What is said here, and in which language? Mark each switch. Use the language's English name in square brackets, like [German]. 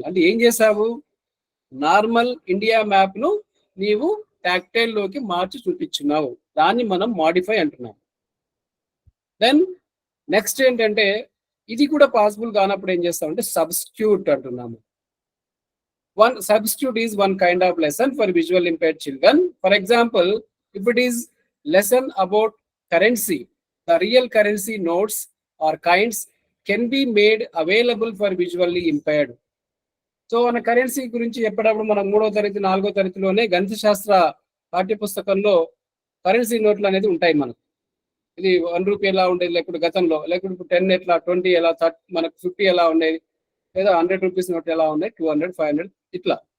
[Telugu] అంటే ఏం చేసావు, నార్మల్ ఇండియా మ్యాప్ ను నీవు టాక్టైల్ లోకి మార్చి చూపించున్నావు, దాన్ని మనం మాడిఫై అంటున్నాం. దెన్ నెక్స్ట్ ఏంటంటే ఇది కూడా పాసిబుల్ కానప్పుడు ఏం చేస్తామంటే సబ్స్టిట్యూట్ అంటున్నాము. [English] Substitute is one kind of lesson for visual impaired children. For example, if it is lesson about currency, the real currency notes or kinds can be made available for visually impaired. [Telugu] So మన currency గురించి ఎప్పుడప్పుడు మనం 3వ తరగతి 4వ తరగతిలోనే గణిత శాస్త్ర పాఠ్యపుస్తకంలో కరెన్సీ నోట్లు అనేది ఉంటాయి మనకు. ఇది 1 రూపీ ఎలా ఉండేది, లేకపోతే గతంలో, లేకపోతే 10 ఎట్లా, 20 ఎలా, మనకు 50 ఎలా ఉండేది, లేదా 100 రూపీస్ నోట్ ఎలా ఉన్నాయి, 200, 500 ఇట్లా.